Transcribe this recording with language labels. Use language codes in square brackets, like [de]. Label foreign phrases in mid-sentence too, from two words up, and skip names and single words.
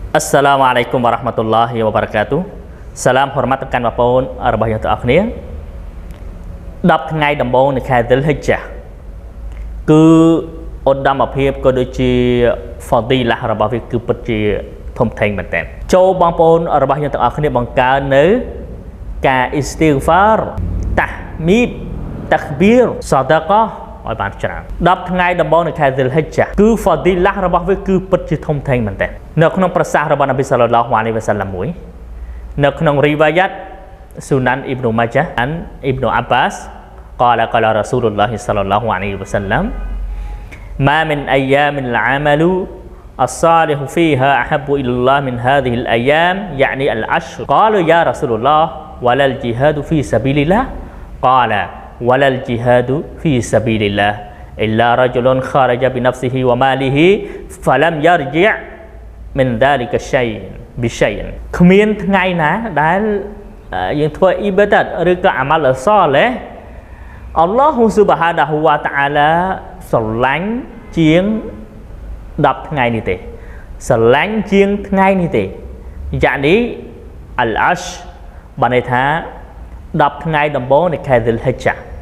[ar] السلام عليكم ورحمة الله وبركاته. [ms] Salam hormat tekan bapun [km] របស់យើងទាំងអស់គ្នា10ថ្ងៃដំបូងនៃខែ Dhul-Hijjah គឺឧត្តមភាពក៏ដូចជា Fadilah របស់វាគឺពិតជាធំធេងមែនទែនចូលបងប្អូនរបស់យើងទាំងអស់គ្នាបង្កើននៅការ Istighfar Tahmid Takbir Sadaqah ឲ្យបាន ច្រើន10ថ្ងៃដំបូងនៃខែ Dhul-Hijjah គឺ Fadilah របស់វាគឺពិតជាធំធេងមែនទែននៅក្នុងប្រសាសន៍របស់នប៊ី [ar] صلى الله عليه وسلم [km] មួយនៅក្នុងរីវ៉ាយ៉ាត [ar] سنن ابن ماجه عن ابن عباس قال قال رسول الله صلى الله عليه وسلم ما من أيام العمل الصالح فيها أحب إلى الله من هذه الأيام يعني العشر قالوا يا رسول الله ولا الجهاد في سبيل الله قال ولا الجهاد في سبيل الله إلا رجل خرج بنفسه وماله فلم يرجع من ذلك شيء بشيء [km] គ្មានថ្ងៃណាដែលយើងធ្វើអ៊ីបាដាតឬក៏អាម៉ាល់សលះ [ar] الله سبحانه وتعالى [km] ស្រឡាញ់ជាង10ថ្ងៃនេះទេស្រឡាញ់ជាងថ្ងៃនេះទេ [ar] يعني العشر [km] បានន័យថា10ថ្ងៃដំបូងនៃខែ Dhul-Hijjah